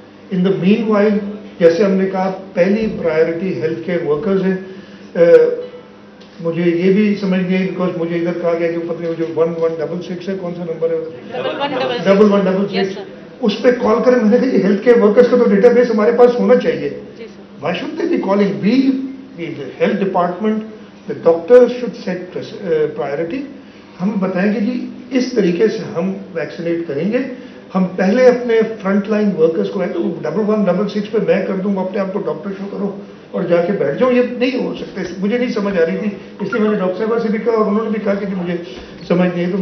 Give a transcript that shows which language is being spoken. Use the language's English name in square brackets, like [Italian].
[English] in the meanwhile [Urdu] جیسے ہم نے کہا پہلی پرائیورٹی ہیلتھ کیئر ورکرز ہیں. مجھے یہ بھی سمجھ نہیں بیکاز مجھے ادھر کہا گیا کہ پتہ نہیں جو 1166 ہے, کون سا نمبر ہے 1166, اس پہ کال کریں. میں نے کہا یہ ہیلتھ کیئر ورکرز کا تو ڈیٹا بیس ہمارے پاس ہونا چاہیے. [English] Why should they be calling we health department, the doctor should set priority. [Urdu] ہم بتائیں گے جی اس طریقے سے ہم ویکسینیٹ کریں گے. ہم پہلے اپنے فرنٹ لائن ورکرز کو 1166 پہ میں کر دوں گا, اپنے آپ کو ڈاکٹر شو کرو اور جا کے بیٹھ جاؤں. یہ نہیں ہو سکتا, مجھے نہیں سمجھ آ رہی تھی, اس لیے میں نے ڈاکٹر صاحبہ سے بھی کہا اور انہوں نے بھی کہا کہ مجھے سمجھ نہیں ہے.